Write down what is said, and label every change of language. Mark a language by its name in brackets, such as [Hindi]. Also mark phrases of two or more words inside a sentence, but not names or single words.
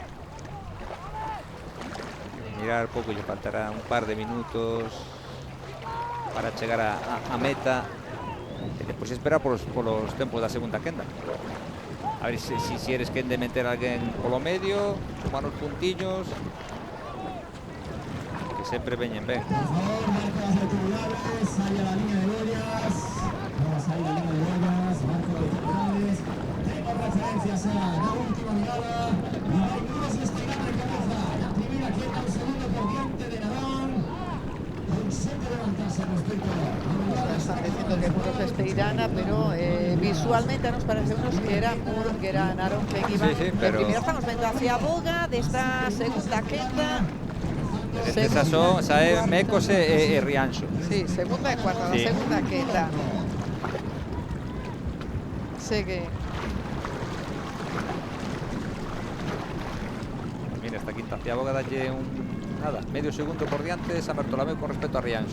[Galician] Mirar pouco, lle faltará un par de minutos para chegar a meta e depois esperar polos tempos da segunda quenda. A ver se eres quen de meter a alguén polo medio, sumar os puntiños, que sempre veñen ben. Por favor, [Spanish] marcas de titulares, sale a la línea de boyas. Vamos a ir a la línea de boyas, marco de titulares. Tengo referencias a la última mirada. Y hay Muros Esteirana que baja. La primera queda un segundo [Galician] por diante [Spanish] de Narón. Consente levantarse respecto a Están diciendo que Muros Esteirana, pero visualmente nos parece unos que era Narón que iba. [Galician] Pero primero estamos vendo a ciaboga desta segunda quenda. Esas son Mecos e Rianxo. Sí, segunda e cuarta, sí. Segunda quenda. Segue. Mira, esta quinta ciaboga dalle medio segundo por diante San Bartolomeu con respecto a Rianxo.